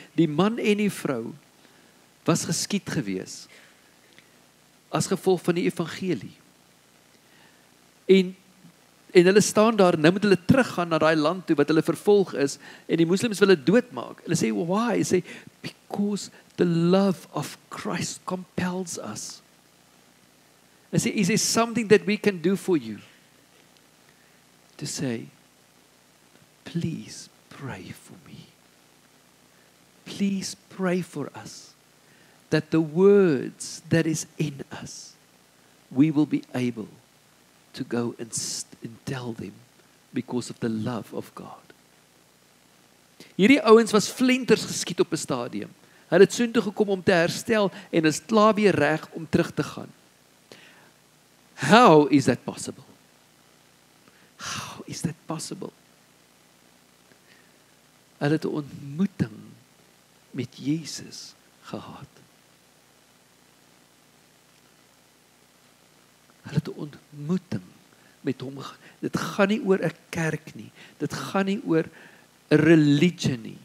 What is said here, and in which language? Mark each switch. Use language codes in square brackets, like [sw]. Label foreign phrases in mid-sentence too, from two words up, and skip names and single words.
[af] Die man en die vrou was geskiet gewees as gevolg van die evangelie. En hulle staan daar, nou moet hulle teruggaan na daai land toe wat hulle vervolg is, en die moslims wil hulle doodmaak. Hulle sê, why? Hulle sê, [en] because the love of Christ compels us. Hulle sê, is there something that we can do for you? To say, please pray for me. Please pray for us, that the words that is in us, we will be able to go and tell them because of the love of God. [af] Hierdie ouens was flenters geskiet op 'n stadium. Hulle het soontoe gekom om te herstel en is klaar weer reg om terug te gaan. [en] How is that possible? How is that possible? [af] Hulle het 'n ontmoeting met Jesus gehad. Hulle het 'n ontmoeting met hom gehad. Dit gaan nie oor 'n kerk nie. Dit gaan nie oor 'n religie nie.